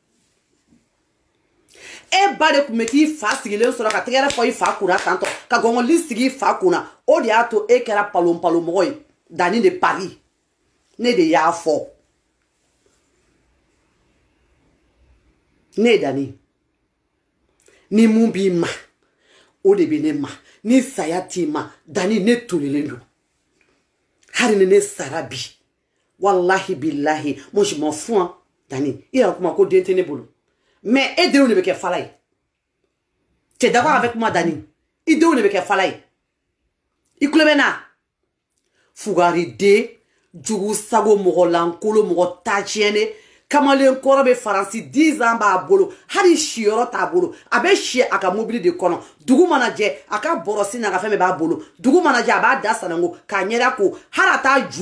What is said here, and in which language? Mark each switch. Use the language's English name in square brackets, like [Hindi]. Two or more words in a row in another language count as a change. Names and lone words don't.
[Bambara] e ba de tun bɛ k'i fa sigilen sɔrɔ ka tɛgɛrɛ fɔ i fa kunna tantɔ ka gɔngɔli sigi i fa kunna o de y'a to e kɛra palon-palon-mɔgɔ ye dani de Paris ne de y'a fɔ ne ye dani ni mun b'i ma o de bɛ ne ma ni saya t'i ma dani ne tolilen don hali ni ne sara bi [Arabic] wallahi billahi [French] moi je m'en [Bambara] fous dani i yɛrɛ kuma ko den tɛ ne bolo mais e denw de bɛ kɛ fala ye [French] tu es d'accord avec moi [Bambara] dani i denw de bɛ kɛ fala ye i kulo bɛ na fugariden jugu sago mɔgɔ lankolon mɔgɔ taaciyɛnne kamalen kɔrɔ bɛ faransi 10 ans b'a bolo hali siyɔrɔ t'a bolo a bɛ si a ka mobili de kɔnɔ dugu mana jɛ a ka bɔrɔsi n'a ka fɛn bɛɛ b'a bolo dugu mana jɛ a b'a da sanango k'a ɲɛda ko hali a t'a ju